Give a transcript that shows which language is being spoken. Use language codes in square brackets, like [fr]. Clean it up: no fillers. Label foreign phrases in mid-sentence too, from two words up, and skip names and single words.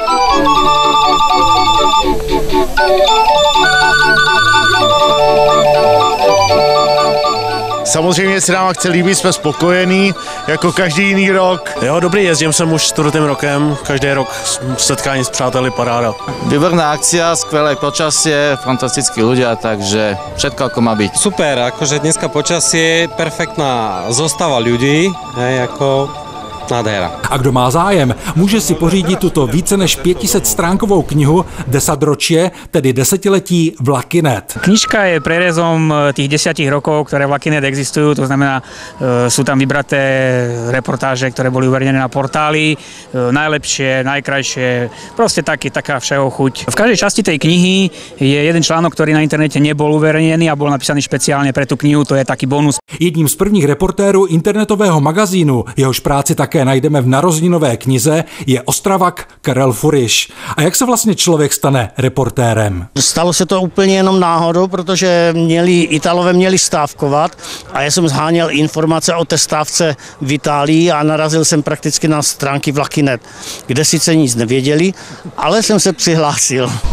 [cs] Samozřejmě se nám akce líbí, jsme spokojení, jako každý jiný rok. Jo, dobrý, jezdím sem už 4. rokem, každý rok setkání s přáteli, paráda. [sk] Výborná akcia, skvelé počasie, fantastickí ľudia, takže všetko ako má byť. Super, akože dneska počasie, perfektná zostava ľudí, [cs] jako nádhera. A kdo má zájem, může si pořídit tuto více než 500 stránkovou knihu Desaťročie, tedy desetiletí Vlakynet. [sk] Knižka je prerezom tých 10 rokov, ktoré Vlakynet existujú, to znamená, sú tam vybraté reportáže, ktoré boli uverejnené na portáli, najlepšie, najkrajšie, proste taká [cs] všeho chuť. [sk] V každej časti tej knihy je jeden článok, ktorý na internete nebol uverejnený a bol napísaný špeciálne pre tú knihu, to je taký bonus. [cs] Jedním z prvních reportérů internetového magazínu, jehož práci také najdeme v narozeninové knize, je Ostravak Karel Furiš. A jak se vlastně člověk stane reportérem? Stalo se to úplně jenom náhodou, protože Italové měli stávkovat a já jsem zháněl informace o té stávce v Itálii a narazil jsem prakticky na stránky Vlakynet, kde sice nic nevěděli, ale jsem se přihlásil.